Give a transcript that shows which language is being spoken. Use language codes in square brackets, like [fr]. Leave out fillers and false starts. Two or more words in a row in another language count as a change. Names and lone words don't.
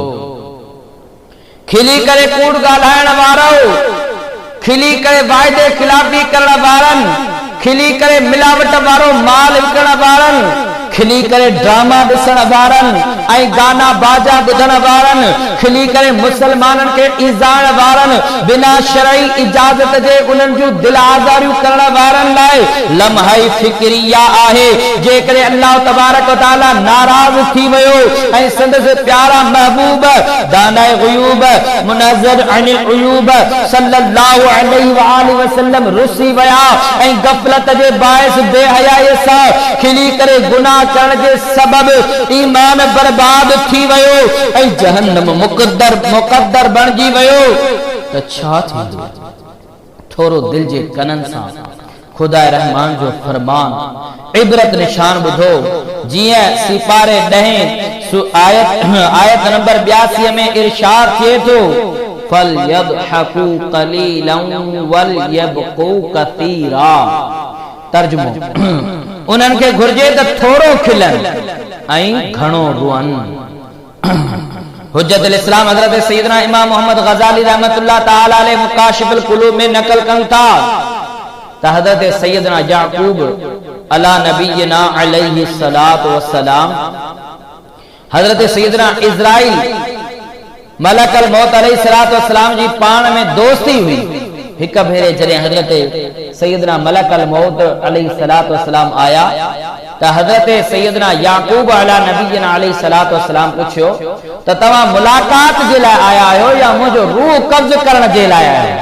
[sd] खिली करे कूड़ ॻाल्हाइण वारो, खिली करे वाइदे खिलाफी करण वारनि, खिली करे मिलावट वारो माल विकण वारनि, खिली करे ड्रामा ॾिसण वारनि ऐं गाना बाजा ॿुधण वारनि, खिली करे मुसलमाननि खे ईज़ाइण वारनि, बिना शरई इजाज़त जे उन्हनि जूं दिल आज़ारियूं करण वारनि लाइ लम्हा फिक्रिया आहे। जेकॾहिं [ar] الله تبارك وتعالى [sd] नाराज़ थी वियो ऐं संदसि प्यारा महबूब दानाए ग़ुयूब [ar] منزه عن العيوب صلى الله عليه وآله وسلم [sd] रुसी विया ऐं ग़फ़लत जे बाइस बेहयाई सां खिली करे गुनाह करण जे सबब ईमान बर्बाद थी वियो ऐं जहन्नम मुक़द्दर बणजी वियो त छा थींदो? थोरो दिल जे कननि सां खुदा रहमान जो फरमान इबरत निशान ॿुधो। जीअं सिपारे 10 आयत नंबर 82 में इरशाद थिए थो, [ar] فليضحكوا قليلا وليبكوا كثيرا. [sd] तर्जुमो, उन्हनि खे घुर्जे त थोरो खिलनि ऐं घणो रुअनि। हुज्जतुल इस्लाम हज़रत सैयदना इमाम मोहम्मद ग़ज़ाली [ar] رحمة الله تعالى عليه [sd] मुकाशिफुल कुलूब में नकल कनि था त हज़रत सैयदना याकूब [ar] على نبينا عليه الصلاة والسلام, [sd] हज़रत सैयदना इज़राइल [ar] ملك الموت عليه الصلاة والسلام [sd] जी पाण में दोस्ती हुई। हिक भेरे जॾहिं हज़रत सैयदना [ar] ملك الموت عليه الصلاة والسلام [sd] आया त हज़रत सैयदना याकूब [ar] على نبينا عليه الصلاة والسلام [sd] पुछियो त तव्हां मुलाकात जे लाइ आया आहियो या मुंहिंजो रूह कब्ज़ करण जे लाइ आया आहियो?